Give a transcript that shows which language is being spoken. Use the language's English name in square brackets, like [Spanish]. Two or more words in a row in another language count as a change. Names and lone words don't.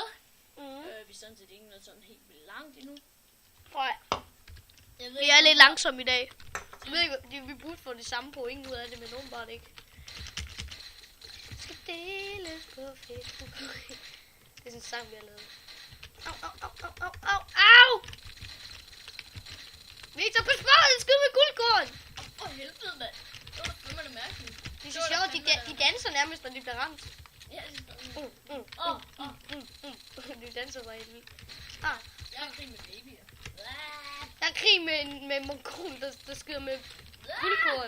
[Danish] Mm. Vi er sådan set ikke nået sådan helt vildt langt endnu. Nej, Jeg ved vi ikke, er lidt langsomme i dag. Jeg ved ikke, vi burde få det samme point ud af det, men åbenbart ikke. Skal deles på Facebook. Det er sådan en sang, vi har lavet. Au, au, au, au, au, au, au! Victor, pas på, den skyder med guldkorn! for helvede, mand. Det var fandme mærkeligt. Det er så sjovt, de danser nærmest, når de bliver ramt. Ja, det er De danser bare helt vildt. Jeg er krig med babyer. Der er krig med mongol, der skyder med guldkorn.